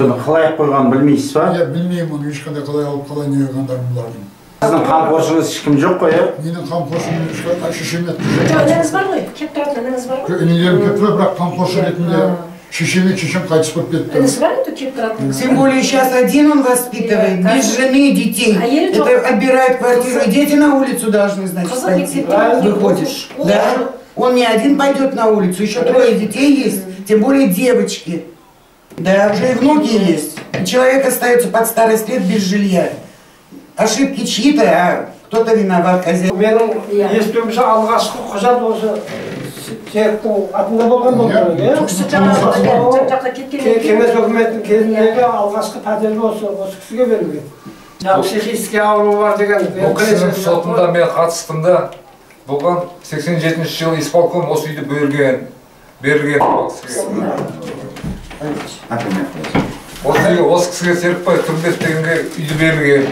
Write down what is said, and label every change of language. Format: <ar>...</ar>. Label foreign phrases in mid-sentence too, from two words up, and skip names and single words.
<kk>Соны қалай қойғанын білмейсіз ба? Иә, білмеймін оны, ешқандай қалай алып, қалай не қойғандарын бұлардың. Сіздің қамқоршыңыз ешкім жоқ қой, иә? Менің қамқоршым шешем еді. Ініңіз бар ғой? Кеп тұратын ініңіз бар ғой? Інілерім кеп тұрады, бірақ қамқоршы ретінде шешем қайтыс болып кетті. Інісі бар еді кеп тұратын?</kk> <ru>Тем более сейчас один он воспитывает, без жены и детей. Это отбирает квартиру, и дети на улицу должны, значит, пойти. Выходишь. Да? Он не один пойдет на улицу, еще 3 детей есть, тем более девочки. Да, уже и внуки есть. И человек остается под старость лет без жилья. Ошибки чьи-то, а кто-то виноват, хозяин.</ru> <kk>Менің естуімше алғашқы құжат осы Серіктің атында болған болды. Жақта кеткен. Кеңес өкіметтің кезіндегі алғашқы пәтерлі осы кісіге берілген. Психический ауруы бар деген. Бұл кісінің сотында мен қатыстым да, бұған 87-ші жылы исполком осы үйді берілген осы кісіге Серікбай Тұрымбетов дегенге үйді берілген.</kk>